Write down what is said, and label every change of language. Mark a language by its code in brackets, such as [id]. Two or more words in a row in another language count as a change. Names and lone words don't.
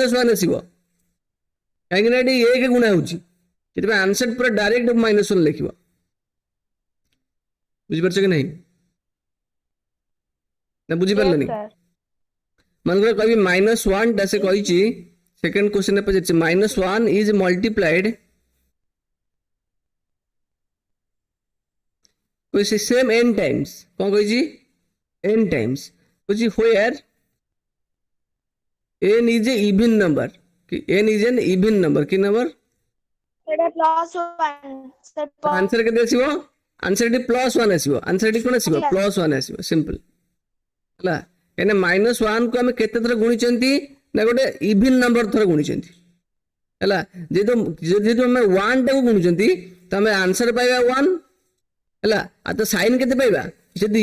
[or] -1 ଆସିବ କାହିଁକି ନା ଏଠି 1 ଗୁଣା ହଉଛି ସେଥିପାଇଁ ଆନ୍ସର ପୁରା ଡାଇରେକ୍ଟ -1 ଲେଖିବ ବୁଝିପାରୁଛ କି ନାହିଁ ନା [en] yes [or] ବୁଝିପାରିଲନି [en] sir [or] ମନେକର କହିବି -1 ଟା ସେ କହିଛି ସେକେଣ୍ଡ କ୍ୱେଶ୍ଚନରେ ପଚାରିଛି [en] -1 is multiplied [or] କହିଛି [en] same n times [or] କଣ କହିଛି [en] n times [or] କହିଛି [en] where n is a even number n is an even number [or] କି number ସେଇଟା +1 ଆନ୍ସର କେତେ ଆସିବ ଆନ୍ସର ଏଠି +1 ଆସିବ ଆନ୍ସର ଏଠି କଣ ଆସିବ +1 ଆସିବ ସିମ୍ପଲ ହେଲା କାହିଁକିନା -1 କୁ ଆମେ କେତେ ଥର ଗୁଣିଛନ୍ତି ନା ଗୋଟେ [en] even number [or] ଥର ଗୁଣିଛନ୍ତି ହେଲା ଯେହେତୁ ଆମେ 1 ଟାକୁ ଗୁଣୁଛନ୍ତି ତ ଆମେ ଆନ୍ସର ପାଇବା 1 ହେଲା ଆଉ ତ ସାଇନ୍ କେତେ ପାଇବା ଯଦି